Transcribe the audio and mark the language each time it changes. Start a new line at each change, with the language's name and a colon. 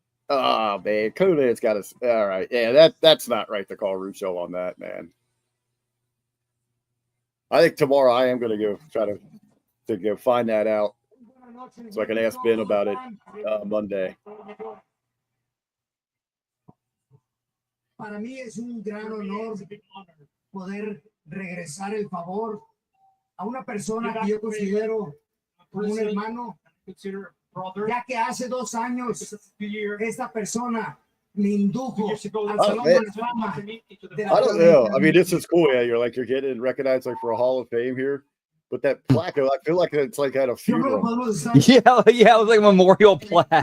English: Oh man, Conan's got us. All right, yeah, that's not right to call Russo on that, man. I think tomorrow I am going to go try to go find that out so I can ask Ben about it Monday.
Spanish: Para mí es un gran honor poder regresar el favor a una persona que yo considero como un hermano, ya que hace 2 años esta persona me indujo al Salón de la Fama.
English: I don't know. I mean, this is cool. Yeah, you're getting recognized for a Hall of Fame here. But that plaque, I feel like it's at a funeral. Yeah, it was like a memorial plaque.